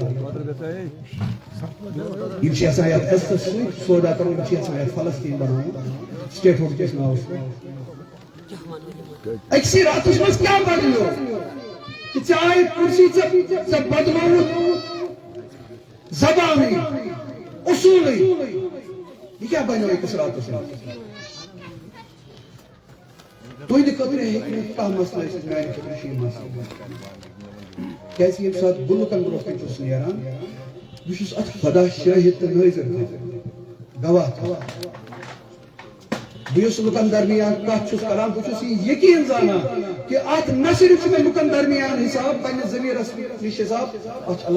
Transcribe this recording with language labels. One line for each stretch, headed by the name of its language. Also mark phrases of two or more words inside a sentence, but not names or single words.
Kashmiri: یم چھِ یژھان یتھ عزتس سۭتۍ سودا کرُن یم چھِ یژھان یتھ فلسطیٖن بناوُن سٹیٹ ہُڈ کِس ناوس أکسٕے راتس منٛز کیٛاہ بدلیو کہ ژےٚ آیہِ کُرسی ژےٚ بدلووُتھ زبانٕے اصولی یہ کیا بنو ایک رات تہندِ خٲطرٕ ہیٚکہِ نہٕ کانٛہہ مسلہٕ ٲسِتھ میانہِ خٲطرٕ چھُ یہِ مسلہٕ کیازِ ییٚمہِ ساتہٕ بہٕ لُکن برونٛہہ کَنہِ چھُس نیران بہٕ چھُس اَتھ خۄدا شٲہِد تہٕ نٲظِر گواہ بہٕ یُس لُکن درمیان کتھ چھُس کران بہٕ چھُس یہِ یقیٖن زانان کہِ اتھ نہ صرف چھُ مےٚ لُکن درمیان حساب پننِس ضمیٖرس نِش حساب اتھ چھُ اللہ